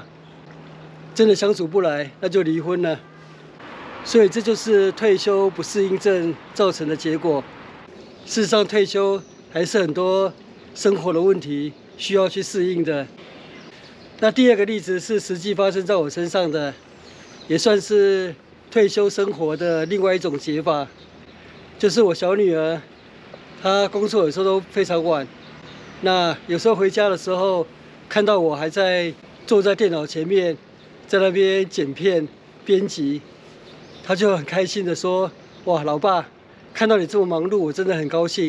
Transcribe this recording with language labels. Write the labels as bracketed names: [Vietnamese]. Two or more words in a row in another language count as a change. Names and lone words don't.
[Chinese] 真的相處不來，那就離婚了。所以這就是退休不適應症造成的結果。事實上，退休還是很多生活的問題需要去適應的。那第2個例子是實際發生在我身上的，也算是退休生活的另外一種解法。就是我小女兒，她工作有時候都非常晚，那有時候回家的時候，看到我還在坐在電腦前面，在那邊剪片、編輯，她就很開心的說：“哇，老爸，看到你這麼忙碌，我真的很高興。”